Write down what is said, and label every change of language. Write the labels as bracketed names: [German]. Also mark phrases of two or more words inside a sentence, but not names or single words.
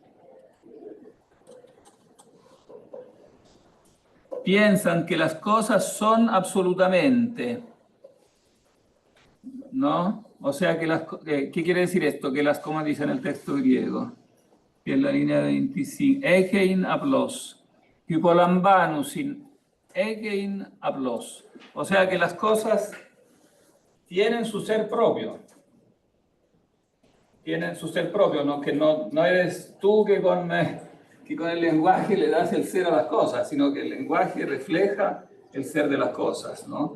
[Spanish] Piensan que las cosas son absolutamente, ¿no? O sea, ¿qué quiere decir esto? Que ¿cómo dice en el texto griego? Que en la línea 25, [Greek] ἐγεῖν ἁπλῶς, ὑπολαμβάνουσιν, ἐγεῖν ἁπλῶς. [Spanish] O sea, que las cosas tienen su ser propio. Tienen su ser propio, ¿no? Que no eres tú que con el lenguaje le das el ser a las cosas, sino que el lenguaje refleja el ser de las cosas, ¿no?